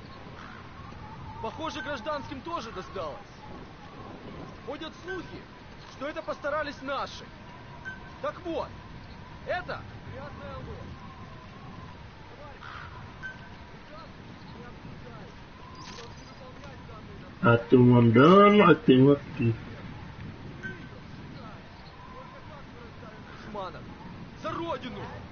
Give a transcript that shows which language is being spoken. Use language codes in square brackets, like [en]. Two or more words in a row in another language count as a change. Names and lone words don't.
[ru] Похоже, гражданским тоже досталось. Ходят слухи, что это постарались наши. Так вот, это грязная ложь. [pt] Ah, tem um andando, ah, tem um aqui. [ru] Шманов, за родину!